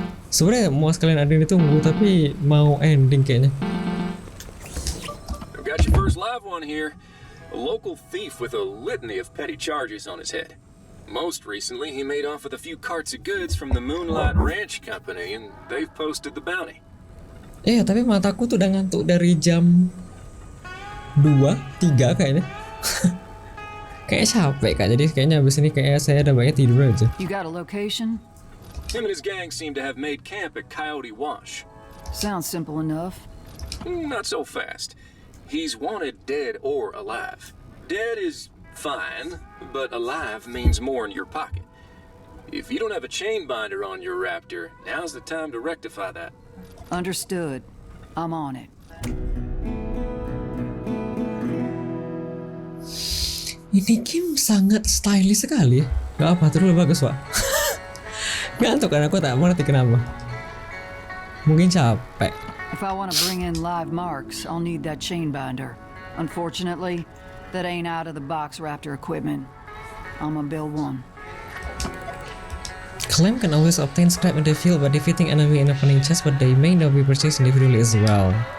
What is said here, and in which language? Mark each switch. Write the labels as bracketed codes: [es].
[id] Sebenarnya mau sekalian ada yang ditunggu tapi mau ending kayaknya. [en] I've got your first live one here. A local thief with a litany of petty charges on his head. Most recently, he made off with a few carts of goods from the Moonlight Ranch Company, and they've posted the bounty. [id] Tapi mataku tuh udah ngantuk dari jam 2, 3 kayaknya. Kayak capek Kak, jadi kayaknya abis ini kayak saya ada banyak tidur aja. [en] You got a location? Him and his gang seem to have made camp at Coyote Wash. Sounds simple enough. Not so fast. He's wanted dead or alive. Dead is fine, but alive means more in your pocket. If you don't have a chain binder on your Raptor, now's the time to rectify that. Understood. I'm on it. [id] Ini game sangat stylish sekali. Gak apa, terus bagus Pak. Ngantuk kan aku tak mengerti kenapa. Mungkin capek. [en] If I want to bring in live marks, I'll need that chain binder. Unfortunately, that ain't out of the box Raptor equipment. I'm gonna build one. Claim can always obtain scrap in the field by defeating enemy in opening chest, but they may not be purchased individually as well.